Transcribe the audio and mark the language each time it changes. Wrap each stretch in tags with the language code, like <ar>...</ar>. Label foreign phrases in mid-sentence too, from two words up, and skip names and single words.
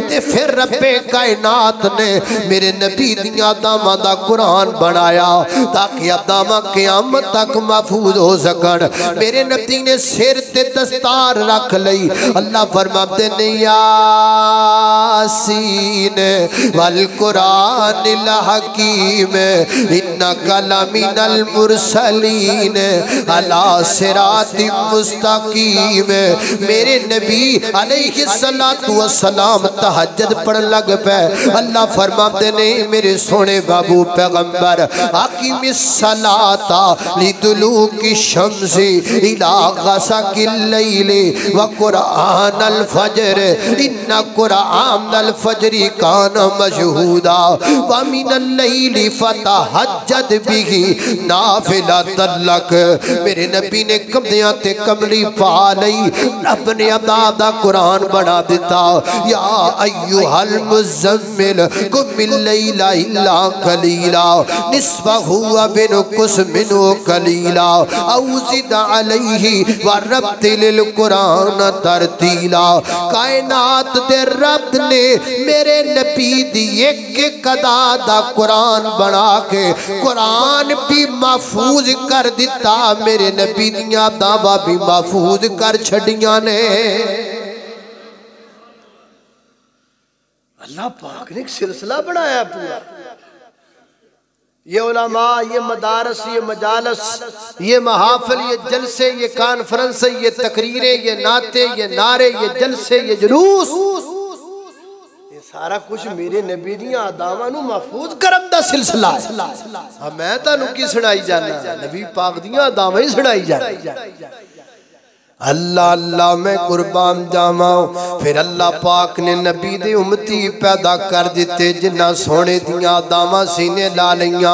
<pa>تے فیر ربِ کائنات نے میرے نبی دیاں داواں دا قرآن بنایا تاکہ داواں قیامت تک محفوظ ہو سکن. میرے نبی نے سر تے دستار رکھ لئی. اللہ فرماتے نے</pa> <ar>يس والقرآن الحكيم إنك لمن المرسلين على صراط مستقيم.</ar> <pa>میرے نبی</pa> <ar>عليه الصلاة والسلام</ar> <pa>تہجد پڑھن لگ پئے. اللہ فرماتے نے میرے سوہنے بابو پیغمبر</pa> <ar>أقم الصلاة لدلوك الشمس إلى غسق الليل وقرآن الفجر إن قرآن الفجر كان مشهودا ومن الليل فتهجد به نافلة لك.</ar> <pa>میرے نبی نے کمدیاں تے کملی پا لئی، رب نے ادا دا قرآن بنا دتا.</pa> <ar>يا أيها المزمل قم الليل إلا قليلا نصفه أو انقص منه قليلا أو زد عليه ورتل القرآن ترتيلا.</ar> <pa>کائنات دے رب نے میرے نبی دی اک اک ادا دا قرآن بنا کے قرآن بھی محفوظ کر دتا، میرے نبی دیاں داوا بھی محفوظ کر چھڈیاں نے.</pa> <ur>اللہ پاک نے ایک سلسلہ بنایا پورا.</ur> <pa>یہ علماء، یہ مدارس، یہ مجالس، یہ محافل، یہ جلسے، یہ کانفرنس، یہ تقریریں، یہ نعتے، یہ نعرے، یہ جلسے، یہ جلوس، یہ سارا کچھ میرے نبی دیاں اداواں نوں محفوظ کرن دا سلسلہ ہے. میں تہانوں کی سنائی جانا، نبی پاک دیاں اداواں ہی سنائی جانا. اللہ اللہ میں قربان جاوا. فیر اللہ پاک نے نبی دے امتی پیدا کر دتے جنہاں سوہنے دیاں اداواں سینے لا لئیاں.</pa>